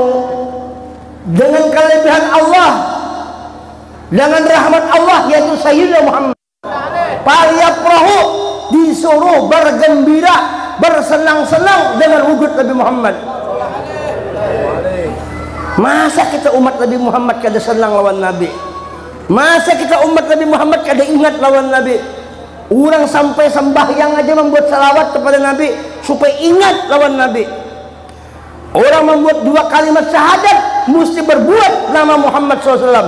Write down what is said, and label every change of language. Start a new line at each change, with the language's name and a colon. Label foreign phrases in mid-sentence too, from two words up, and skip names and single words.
Banjar: Dengan kelebihan Allah, dengan rahmat Allah yaitu Sayyidina Muhammad, falyafrahu, disuruh bergembira, bersenang-senang dengan wujud Nabi Muhammad. Masa kita umat Nabi Muhammad kada senang lawan Nabi? Masa kita umat Nabi Muhammad kada ingat lawan Nabi? Orang sampai sembahyang aja membuat salawat kepada Nabi supaya ingat lawan Nabi. Orang membuat 2 kalimat syahadat mesti berbuat nama Muhammad SAW.